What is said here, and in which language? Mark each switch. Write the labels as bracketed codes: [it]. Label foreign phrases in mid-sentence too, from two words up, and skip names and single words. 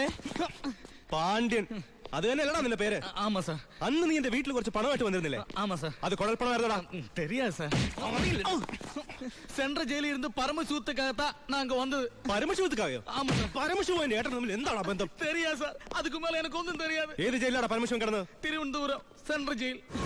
[ml] പാണ്ഡ്യൻ, അത് തന്നെയല്ലടാ നിന്റെ പേര്? [ta] ஆமா சார். [ml] അന്ന് നീ എന്റെ വീട്ടിൽ കുറച്ച് പണമായിട്ട് വന്നിരുന്നില്ലേ? [ta] ஆமா சார். [ml] അത് കുഴൽപ്പണമായിരുന്നടാ. [ta] தெரியாது சார். சென்ட்ரல் ஜெயிலில் இருந்து பரமசிவத்துக்காகத்தான் நாங்க வந்தது. [ml] പരമശിവത്തുക്കായോ? [ta] ஆமா சார். [ml] പരമശിവൻ ഏട്ടൻ തമ്മിൽ എന്താണ് ബന്ധം? [ta] தெரியாது சார். அதுக்கு மேல எனக்கு ஒன்றும் தெரியாது. [ml] ഏത് ജയിലാടാ പരമശിവൻ കിടന്നത്? തിരുവനന്തപുരം സെൻട്രൽ ജയിൽ.